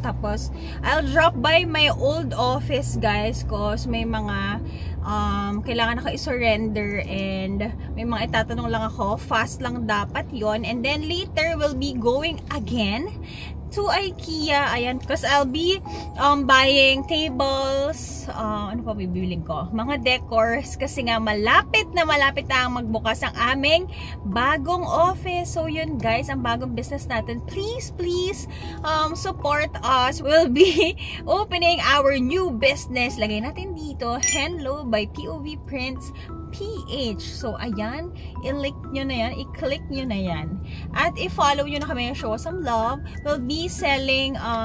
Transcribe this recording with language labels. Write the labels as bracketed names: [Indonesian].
[Filipino] Tapos, [English] I'll drop by my old office guys cause [Filipino] may mga kailangan ako i-surrender and may mga itatanong lang ako. Fast lang dapat yon. [English] And then later, we'll be going again to IKEA. Ayan, because I'll be buying tables. [Filipino] Ano pa bibiling ko? Mga decors. Kasi nga malapit na ang magbukas ang aming bagong office. [English] So yun guys, [Filipino] ang bagong business natin. [English] Please support us. We'll be opening our new business. [Filipino] Lagay natin dito, Henlo by POV Prints PH. So, ayan. I-like nyo na yan. I-click nyo na yan. At i-follow nyo na kami. [English] Show some love. We'll be selling